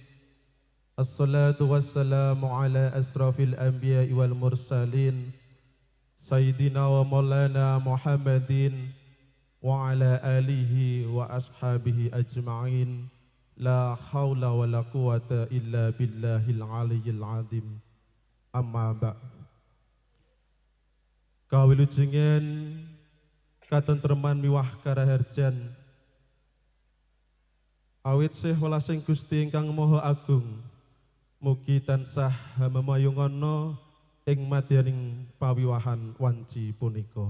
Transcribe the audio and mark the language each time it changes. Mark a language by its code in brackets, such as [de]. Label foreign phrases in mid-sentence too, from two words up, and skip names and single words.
[ar] والصلاة والسلام على أشرف الأنبياء والمرسلين. سيدنا ومولانا محمد وعلى آله وأصحابه أجمعين. لا حول ولا قوة إلا بالله العلي العظيم. أما بع' [jv] kawilujengan katentreman miwah karaharjan awit sih welasing Gusti ingkang Maha Agung mugi tansah memayungono ing madyaning pawiwahan wanci punika.